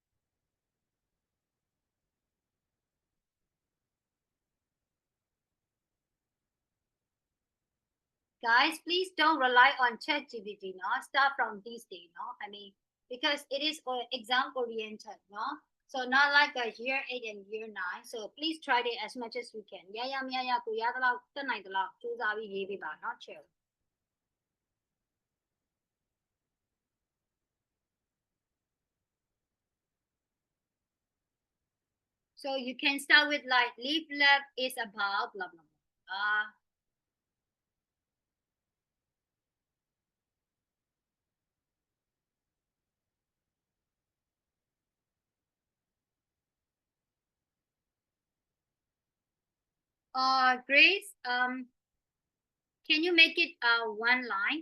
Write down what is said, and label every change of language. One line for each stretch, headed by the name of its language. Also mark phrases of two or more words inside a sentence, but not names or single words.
English: Guys, please don't rely on ChatGPT, no? Start from this day, no? I mean, because it is exam oriented, no? So not like a year 8 and year 9. So please try it as much as we can. Yeah, yeah, yeah, yeah.
Burmese: ကိုရသလောက်တက်နိုင်သလောက်စူးစမ်းပြီးရေးပေးပါ
English: not chill. So you can start with like leaf left is about blah blah blah. Grace, can you make it one line?